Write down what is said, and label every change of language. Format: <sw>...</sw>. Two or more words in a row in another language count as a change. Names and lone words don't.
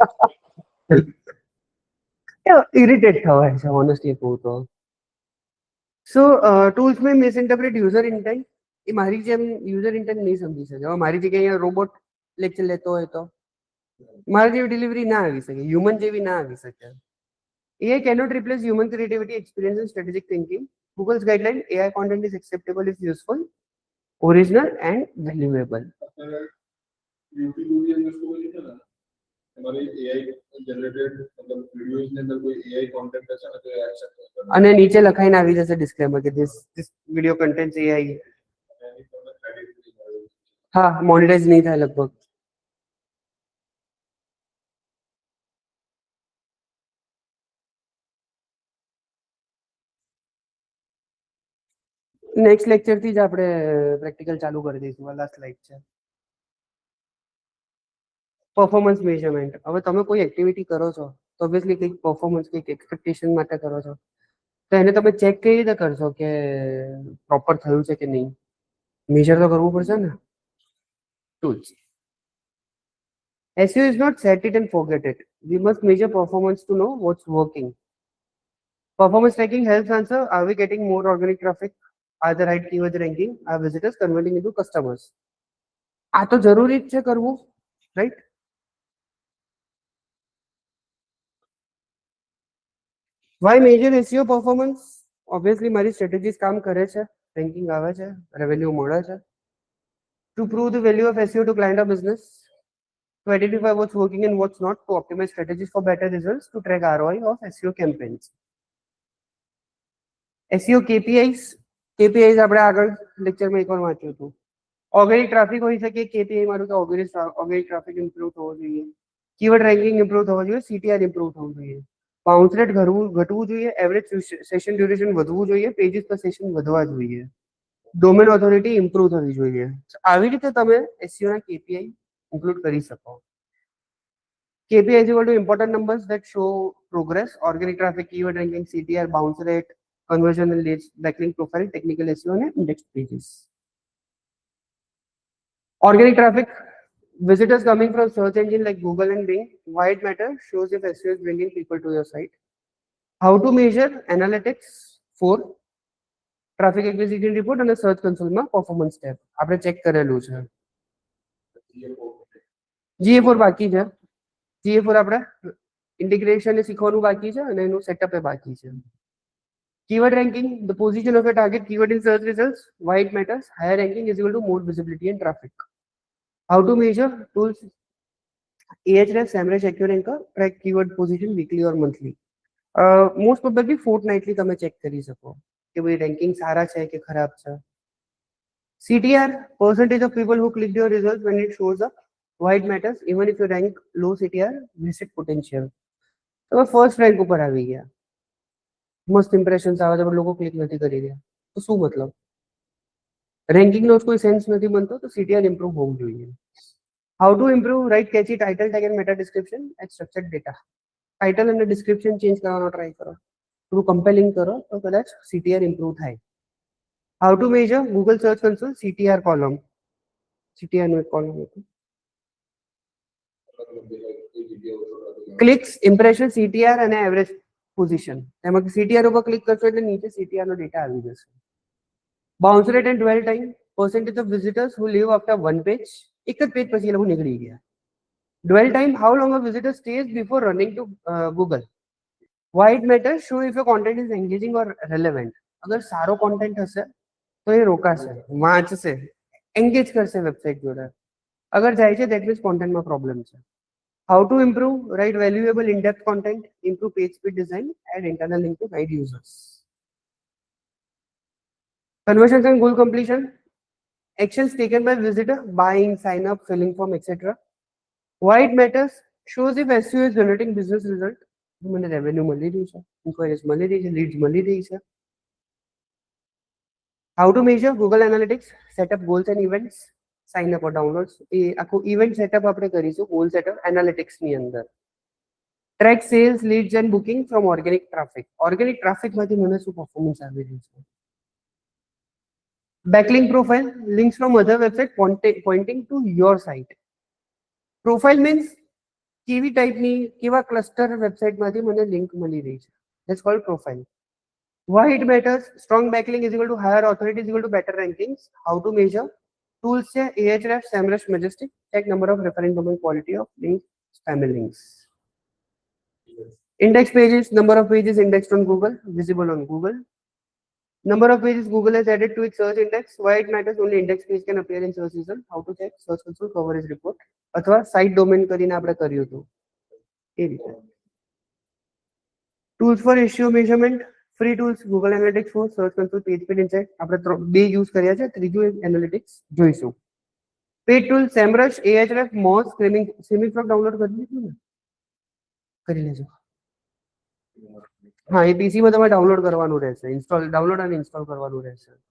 <gu>ઇરિટેટ થવાય છે ઓનેસ્ટલી કહું તો.</gu> <en>so tools में misinterpret user intent.</en> <gu>એ મારી જેમ</gu> <en>user intent</en> <gu>નહીં સમજી શકે. હવે મારી જગ્યાએ અહીંયા</gu> <en>robot lecture</en> <gu>લેતો હોય તો મારી જેવી ડિલિવરી ના આવી શકે, હ્યુમન જેવી ના આવી શકે.</gu> <en>AI cannot replace human creativity, experience and strategic thinking. Google's guideline, AI content is acceptable if useful, original and valuable.</en> <gu>અને નીચે લખાઈને આવી જશે ડિસ્ક્લેમર કે</gu> <en>this video contains AI.</en> <gu>હા, મોનેટાઇઝ નહીં થાય લગભગ.</gu> <en>next lecture</en> <gu>થી જ આપણે પ્રેક્ટિકલ ચાલુ કરી દઈશું. આ</gu> <en>last slide</en> <gu>છે.</gu> <en>performance measurement.</en> <gu>હવે તમે કોઈ એક્ટિવિટી કરો છો તો ઓબ્વિયસલી કંઈક પરફોર્મન્સ, કંઈક એક્સપેક્ટેશન માટે કરો છો, તો એને તમે ચેક કઈ રીતે કરશો કે પ્રોપર થયું છે કે નહીં? મેજર તો કરવું પડશે ને.</gu> <en>Tools. SEO is not set it and forget it. We must measure performance to know what's working. Performance tracking helps answer, are we getting more organic traffic? Are the right keywords ranking? Are visitors converting into customers?</en> <gu>આ તો જરૂરી જ છે કરવું, રાઈટ?</gu> <en>Why measure SEO performance?</en> <gu>Obviously મારી સ્ટ્રેટેજીસ કામ કરે છે, રેન્કિંગ આવે છે, રેવન્યુ મળે છે.</gu> <en>To prove the value of SEO to client or business, to identify what's working and what's not, to optimize strategies for better results, to track ROI of SEO campaigns.</en> <gu>SEO KPIs. KPIs આપણે આગળ લેક્ચરમાં એકવાર વાંચ્યું હતું.</gu> <en>organic traffic</en> <gu>હોઈ શકે, KPI મારું તો</gu> <en>organic traffic improve</en> <gu>થવો જોઈએ,</gu> <en>keyword ranking improve</en> <gu>થવો જોઈએ,</gu> <en>CTR improve</en> <gu>થવું જોઈએ,</gu> <en>bounce rate</en> <gu>ઘટવું જોઈએ,</gu> <en>average session duration</en> <gu>વધવું જોઈએ, પેજીસ પર સેશન વધવા જોઈએ,</gu> <en>domain authority improve</en> <gu>થવી જોઈએ. આવી રીતે તમે SEO ના KPI ઇન્ક્લુડ કરી શકો.</gu> <en>KPI is equal to important numbers that show progress: organic traffic, keyword ranking, CTR, bounce rate, conversion and leads, backlink profile, technical SEO and index pages. Organic traffic, visitors coming from search engine like Google and Bing. Why it matters? Shows if SEO is bringing people to your site. How to measure? Analytics 4, traffic acquisition report અને search console માં performance tab</en> <gu>આપણે ચેક કરેલું છે. GA4 બાકી છે. GA4 આપણે ઇન્ટિગ્રેશન ને શીખવાનું બાકી છે અને એનું સેટઅપ એ બાકી છે.</gu> <en>Keyword ranking, the position of a target keyword in search results. Why it matters? Higher ranking is equal to more visibility and traffic. How to measure? Tools: Ahrefs, SEMrush, AccuRanker, track keyword position weekly or monthly. Most probably fortnightly</en> <gu>તમે ચેક કરી શકો કે ભાઈ રેન્કિંગ સારા છે કે ખરાબ છે.</gu> <en>CTR, percentage of people who clicked your results when it shows up. Why it matters? Even if you rank low CTR, visit potential.</en> <gu>તમે</gu> <en>first rank</en> <gu>ઉપર આવી ગયા, મસ્ત ઇમ્પ્રેશન્સ આવે છે પણ લોકો ક્લિક નથી કરી રહ્યા, તો શું મતલબ? રેન્કિંગનો કોઈ સેન્સ નથી બનતો, તો CTR ઇમ્પ્રુવ હોવું જોઈએ.</gu> <en>How to improve? Write catchy title tag and meta description and structured data.</en> <gu>ટાઇટલ અને ડિસ્ક્રિપ્શન ચેન્જ કરવાનો ટ્રાય કરો, થોડું કમ્પેલિંગ કરો તો કદાચ CTR ઇમ્પ્રુવ થાય.</gu> <en>how to measure? Google search console CTR column,</en> <gu>CTR નો એક કોલમ હતો.</gu> <en>clicks, impression, CTR અને average position.</en> <gu>એમાં CTR ઉપર ક્લિક કરશો એટલે નીચે CTR નો ડેટા આવી જશે.</gu> <en>bounce rate and dwell time, percentage of visitors who leave after one page.</en> <gu>એક જ પેજ પછી એ લોકો નીકળી ગયા.</gu> <en>Dwell time, how long a visitor stays before running to Google. Why it matters? Show if your content is engaging or relevant.</en> <gu>અગર સારો content હશે તો એ રોકાશે, વાંચશે, engage કરશે વેબસાઇટ જોડે. અગર જાય છે</gu> <en>that means content</en> <gu>માં problem છે.</gu> <en>How to improve? Write valuable in-depth content, improve page speed design, add internal link to guide users. Conversions and goal completion, actions taken by visitor: buying, sign up, filling form, etc. Why it matters? Shows if SEO is generating business result.</en> <gu>મને રેવન્યુ મળી રહ્યું છે, ઇન્ક્વાયરીઝ મળી રહી છે, લીડ્સ મળી રહી છે.</gu> <en>How to measure? Google Analytics, set up goals and events, sign up or downloads.</en> <gu>એ આખું</gu> <en>event setup</en> <gu>આપણે કરીશું,</gu> <en>goal setup analytics</en> <gu>ની અંદર.</gu> <en>track sales, leads and booking from organic traffic. organic traffic</en> <gu>માંથી મને શું પરફોર્મન્સ આવી રહ્યું છે.</gu> <en>backlink profile, links from other website pointing to your site. profile means</en> <gu>કેવી ટાઈપની, કેવા ક્લસ્ટર વેબસાઇટમાંથી મને લિંક મળી રહી છે.</gu> <en>that's called profile. Why it matters? Strong backlink is equal to higher authority is equal to better rankings. How to measure? Tools છે Ahrefs, SEMrush, Majestic. Check number of referring domain, quality of links, spam links. Index pages, number of pages indexed on Google, visible on Google. Number of pages Google has added to its search index. Why it matters? Only index page can appear in search result. How to check? Search console coverage report અથવા site domain</en> <gu>કરીને આપણે કર્યું હતું એ રીતે.</gu> <en>Tools for SEO measurement, free tools, Google Analytics 4, search console, page speed insight.</en> <gu>આપણે બે યુઝ કર્યા છે, ત્રીજું એનાલિટિક્સ જોઈશું.</gu> <en>paid tool</en> <gu>SEMrush, Ahrefs, Moz, Screaming Frog ડાઉનલોડ કરી લીધું ને, કરી લેજો. હા, એ PC માં તમારે ડાઉનલોડ કરવાનું રહેશે, ઇન્સ્ટોલ, ડાઉનલોડ અને ઇન્સ્ટોલ કરવાનું રહેશે.</gu>